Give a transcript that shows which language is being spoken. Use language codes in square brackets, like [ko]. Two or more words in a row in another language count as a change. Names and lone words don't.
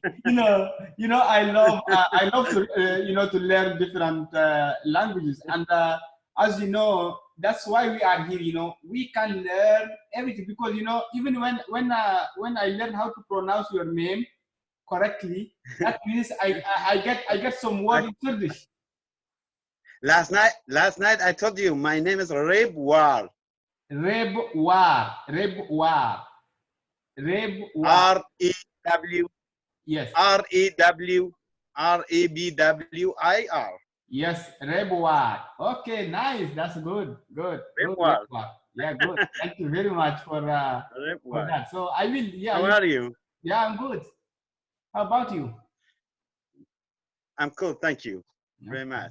[en] I love to, to learn different languages, and as you know, that's why we are here. We can learn everything because even when I learn how to pronounce your name correctly, that means I get some word in Kurdish. Last night I told you my name is Rebuar. Rebuar. R-E-W. Yes. R-E-W-R-E-B-W-I-R. Yes, Rebuar. Okay, nice. That's good. Good. Rebuar. Yeah, good. Thank you very much for that. So I will. Yeah. How are you? Yeah, I'm good. How about you? I'm cool. Thank you very much.